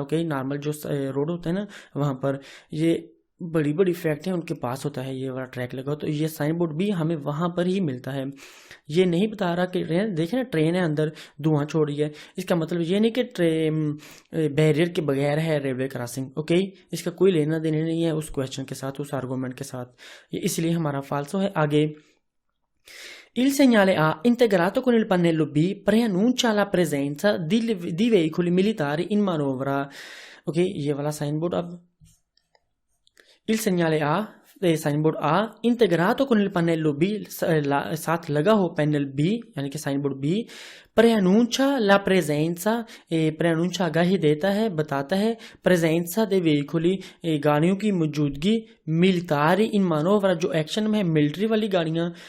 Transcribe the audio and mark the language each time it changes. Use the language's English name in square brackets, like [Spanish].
[Hindi] Okay, normal जो road होता है ना वहाँ पर ये बड़ी बड़ी फैक्ट्री है उनके पास होता है ये वाला ट्रैक लगा हो, तो ये साइन बोर्ड भी हमें वहाँ पर ही मिलता है। ये नहीं बता रहा कि ट्रेन, देखे ना ट्रेन है अंदर धुआं छोड़ रही है, इसका मतलब ये नहीं कि ट्रेन बैरियर के बगैर है रेलवे क्रॉसिंग। ओके, इसका कोई लेना देना नहीं है उस क्वेश्चन के साथ, उस आर्गूमेंट के साथ, ये इसलिए हमारा फाल्सो है। [Italian] आगे, il segnale A, integrato con il pannello B, preannuncia la presenza di veicoli militari in manovra। [Hindi] Okay, ये वाला साइन बोर्ड अब [Italian] il segnale A, [Hindi] sign board uh इंटेग्रातो [Italian] con il pannello B, [Hindi] साथ लगा हो पैनल B यानी कि sign board B, [Italian] preannuncia la presenza, [Hindi] preannuncia आगाही देता है, बताता है, [Italian] presenza dei veicoli, [Hindi] गाड़ियों की मौजूदगी, [Italian] militari in manovra, [Hindi] जो एक्शन में है मिलिट्री वाली गाड़ियां।